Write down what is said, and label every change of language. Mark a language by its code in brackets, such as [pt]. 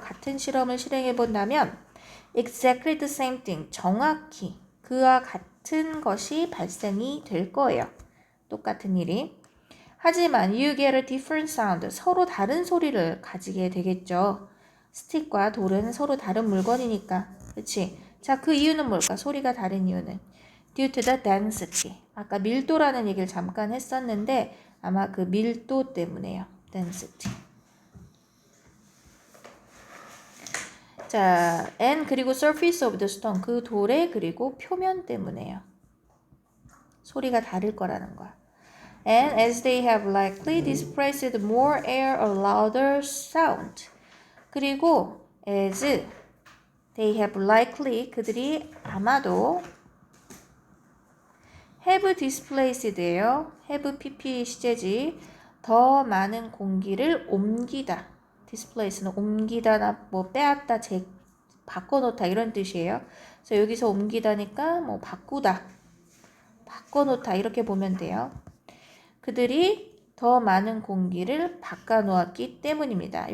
[ko] 같은 실험을 실행해 본다면 [en] exactly the same thing, [ko] 정확히 그와 같은 것이 발생이 될 거예요. 똑같은 일이. 하지만 [en] you get a different sound, [ko] 서로 다른 소리를 가지게 되겠죠. 스틱과 돌은 서로 다른 물건이니까. 그치? 자, 그 이유는 뭘까? 소리가 다른 이유는 [en] due to the density. [ko] 아까 밀도라는 얘기를 잠깐 했었는데 아마 그 밀도 때문에요. [en] density. [ko] 자, [en] and [ko] 그리고 [en] surface of the stone. [ko] 그 돌의 그리고 표면 때문에요. 소리가 다를 거라는 거야. [en] And as they have likely displaced more air, a louder sound. [ko] 그리고 [en] as they have likely, [ko] 그들이 아마도 [en] have displaced [ko] 예요. have pp 시제지. 더 많은 공기를 옮기다. displace는 옮기다나 뭐 빼앗다, 바꿔놓다 이런 뜻이에요. 그래서 여기서 옮기다니까 뭐 바꿔놓다 이렇게 보면 돼요. 그들이 더 많은 공기를 바꿔놓았기 때문입니다.